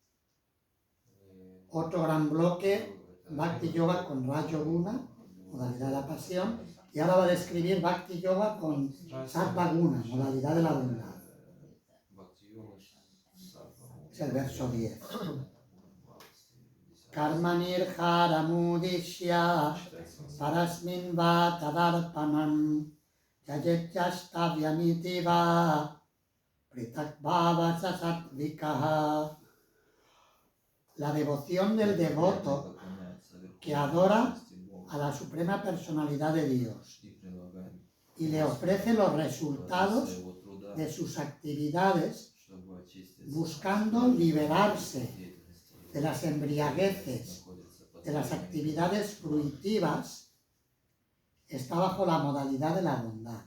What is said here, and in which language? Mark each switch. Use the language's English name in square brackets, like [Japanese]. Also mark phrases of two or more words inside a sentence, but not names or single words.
[Spanish] Otro gran bloque, [Sanskrit] भक्ति योग [Spanish] con [Sanskrit] रजोगुण, [Spanish] modalidad de la pasión, y ahora va a describir [Sanskrit] भक्ति योग [Spanish] con [Sanskrit] सत्त्व गुण, [Spanish] modalidad de la bondad. Es el verso 10. [Sanskrit] कर्मनिर्हारम् उद्दिश्य परस्मिन् वा तदर्पणम् यजेद् यष्टव्यम् इति वा पृथग् भावः स सात्त्विकः. [Spanish] La devoción del devoto que adora a la suprema personalidad de Dios y le ofrece los resultados de sus actividades buscando liberarse de las embriagueces, de las actividades fruitivas, está bajo la modalidad de la bondad.